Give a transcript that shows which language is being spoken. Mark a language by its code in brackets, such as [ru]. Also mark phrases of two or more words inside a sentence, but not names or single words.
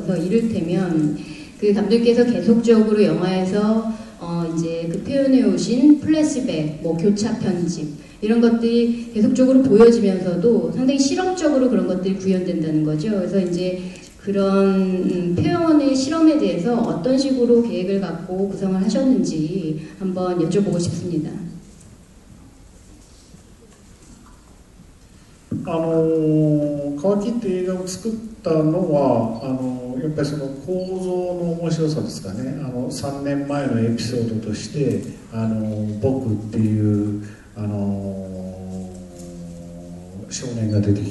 [ko] 그래서 이를테면 그 감독님께서 계속적으로 영화에서 이제 그 표현해 오신 플래시백, 뭐 교차 편집 이런 것들이 계속적으로 보여지면서도 상당히 실험적으로 그런 것들이 구현된다는 거죠. 그래서 이제 그런 표현의 실험에 대해서 어떤 식으로 계획을 갖고 구성을 하셨는지 한번 여쭤보고 싶습니다. [ja] 乾きって映画を作ったのはやっぱりその構造の面白さですかね。3年前のエピソードとして僕っていう少年が出てき